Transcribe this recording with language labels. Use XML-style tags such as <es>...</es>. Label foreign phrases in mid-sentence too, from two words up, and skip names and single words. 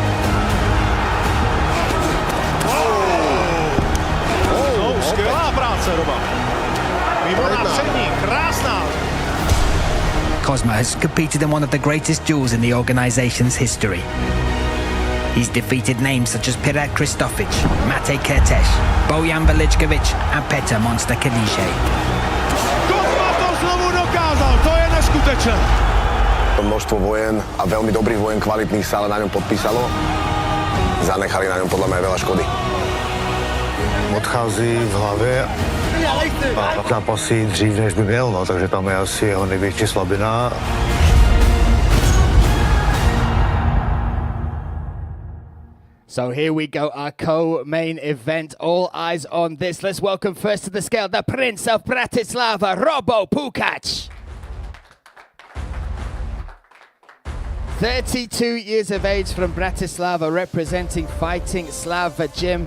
<en>Kozma has competed in one of the greatest duels in the organization's history. He's defeated names such as Pirat Kristofic, Mate Kertész, Bojan Veličković and Petr Monster Kaniše.</en> <cs>Kozma to znovu dokázal, to je neskutečné.</cs> <sk>Množstvo vojen a veľmi dobrých vojen, kvalitných sa ale na ňom podpísalo. Zanechali na ňom podľa mňa veľa škody.</sk> <cs>jim odchází v hlavě a zápasí dřív, než by měl, no, takže tam je asi jeho největší slabina.</cs> <en>So here we go, our co-main event. All eyes on this. Let's welcome first to the scale, the Prince of Bratislava, Robo Pukač. 32 years of age from Bratislava, representing Fighting Slava Gym.</en>